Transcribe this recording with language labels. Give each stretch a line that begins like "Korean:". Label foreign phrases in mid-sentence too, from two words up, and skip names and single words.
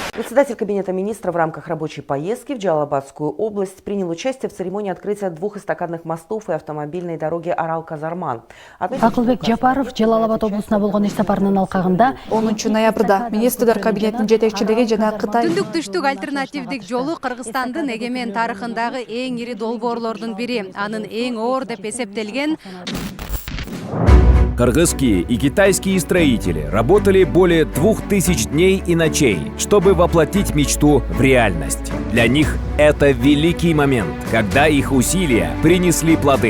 Russian: Председатель Кабинета министров в рамках рабочей поездки в Джалалабадскую область принял участие в церемонии открытия 2 эстакадных мостов и автомобильной дороги Арал-Казарман.
Kyrgyz: Акылбек Жапаров Жалалабад облусуна болгон иш сапарынын алкагында 10 ноябрда министрлер кабинетинин жетекчилиги жана Кытай түндүк-түштүк альтернативдик жолу Кыргызстандын эгемен тарыхындагы эң ири долбоорлордун бири, анын эң оор деп эсептелген.
Russian: Кыргызские и китайские строители работали более 2000 дней и ночей, чтобы воплотить мечту в реальность. Для них это великий момент, когда их усилия принесли плоды.